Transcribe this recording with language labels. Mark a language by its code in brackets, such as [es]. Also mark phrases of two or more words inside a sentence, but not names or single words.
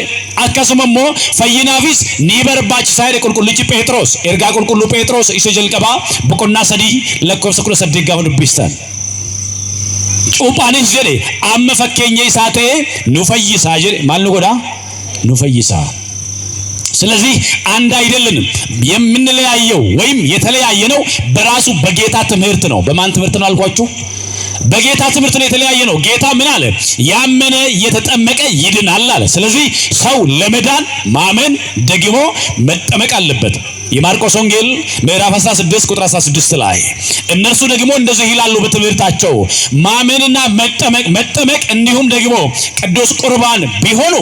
[om] Akkasuma immoo fayyinaafis ni barbaachisaa jedhe qulqullichi Phexros. Ergaa qulqulluu Phexros isa jalqabaa boqonnaa 3 lakkoofsa 18 gaafa dubbistan cuuphaanis jedhe amma fakkeenya isaa ta'e nu fayyisaa jedhe. Maal nu godhaa? Nu fayyisaa. [am] ስለዚህ አንድ አይደለንም። የምንለያየው ወይም የተለያየነው በራሱ በጌታ ትምህርት ነው። በማን ትምህርት ነው አልኳችሁ? በጌታ ትምህርት ነው የተለያየ ነው። ጌታ ምን አለ? ያመነ የተጠመቀ ይድናል አለ። ስለዚህ ሰው ለመዳን ማመን ደግሞ መጠመቅ አለበት። የማርቆስ ወንጌል ምዕራፍ 16 ቁጥር 16 ላይ እነርሱ ደግሞ እንደዚህ ይላሉ በትምህርታቸው ማመንና መጠመቅ እንዲሁም ደግሞ ቅዱስ ቁርባን ቢሆኑ